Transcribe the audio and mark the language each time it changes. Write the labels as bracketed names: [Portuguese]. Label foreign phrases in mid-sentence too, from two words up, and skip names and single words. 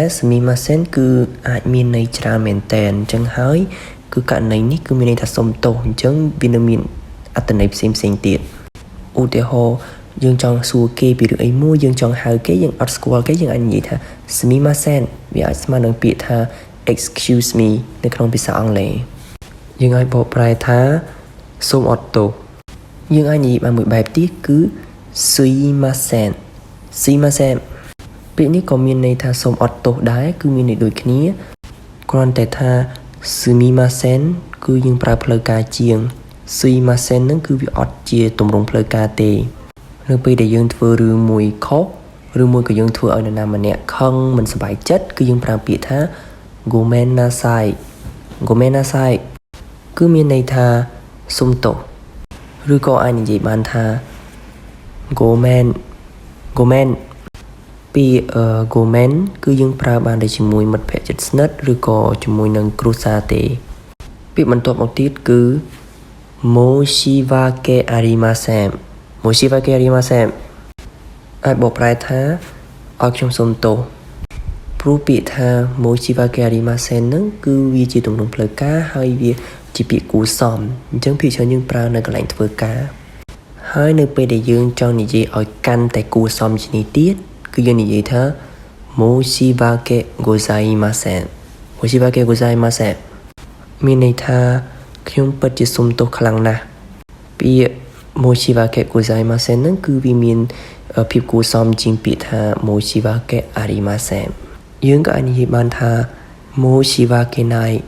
[Khmer] sumimasen គឺអាចមានន័យច្រើនមែនតើអញ្ចឹងហើយគឺករណីនេះគឺមានន័យថាសុំទោសអញ្ចឹងវានៅមានអត្ថន័យផ្សេងទៀតឧទាហរណ៍យើងចង់សួរគេពីរឿងអីមួយយើងចង់ហៅគេយើងអត់ស្គាល់គេយើងអាចនិយាយថា sumimasen វាអាចស្មើនឹងពាក្យថា excuse me នៅក្នុងភាសាអង់គ្លេសយើងអាចបកប្រែថាសូមអត់ទោសយើងអាចនិយាយបានមួយបែបទៀតគឺ sumimasen ពាក្យនេះក៏មានន័យថាសូមអត់ទោសដែរគឺមានន័យដូចគ្នាគ្រាន់តែថា sumimasen គឺយើងប្រើផ្លូវការជាង sumimasen ហ្នឹងគឺវាអត់ជាទម្រង់ផ្លូវការទេនៅពេលដែលយើងធ្វើរឿងមួយខុសឬមួយក៏យើងធ្វើឲ្យនរណាម្នាក់ខឹងមិនសប្បាយចិត្តគឺយើងប្រើពាក្យថា [Japanese] ごめんなさい [Khmer] គឺមានន័យថាសុំទោសឬក៏អាចនិយាយបានថា gomen ពាក្យ gomen គឺយើងប្រើបានតែជាមួយមិត្តភក្តិជិតស្និទ្ធឬក៏ជាមួយនឹងគ្រួសារទេពាក្យបន្ទាប់មកទៀតគឺ [Japanese] 申し訳ありません [Khmer] អាចបកប្រែថាឲ្យខ្ញុំសុំទោសព្រោះពាក្យថា [Japanese] 申し訳ありません [Khmer] ហ្នឹងគឺវាជាទម្រង់ផ្លូវការហើយវាជាពាក្យគួរសមអញ្ចឹង ភាគច្រើនយើងប្រើនៅកន្លែងធ្វើការហើយនៅពេលដែលយើងចង់និយាយឲ្យកាន់តែគួរសមជាងនេះទៀតគឺយើងនិយាយថា [Japanese] 申し訳ございません申し訳ございません [Khmer] មានន័យថាខ្ញុំពិតជាសុំទោសខ្លាំងណាស់ពាក្យ [Japanese] 申し訳ございません [Khmer] ហ្នឹងគឺវាមានភាពគួរសមជាងពាក្យថា [Japanese] 申し訳ありません [Khmer] យើងក៏អាចនិយាយបានថា [Japanese] 申し訳ない